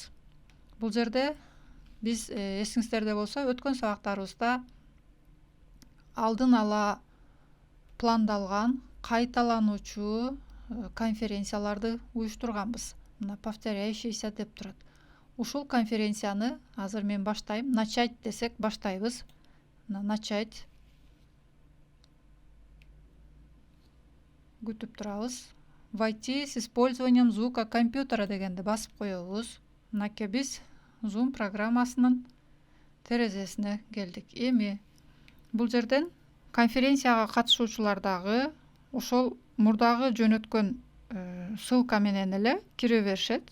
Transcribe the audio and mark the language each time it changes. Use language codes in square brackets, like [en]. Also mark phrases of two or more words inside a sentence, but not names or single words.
[ky] Бул жерде биз эсиңиздерде болсо өткөн сабактарыбызда алдын ала пландалган кайталануучу конференцияларды уюштурганбыз. Мына повторяющийся деп турат. Ушул конференцияны азыр мен баштайм. Начать десек баштайбыз. Начать. Күтүп турабыз. [ru] Войти с использованием звука компьютера [ky] дегенди басып коебуз. Мынакей биз Zoom программасынын терезесине келдик. Эми бул жерден конференцияга катышуучулардагы ошол мурдагы жөнөткөн ссылка менен эле кире беришет.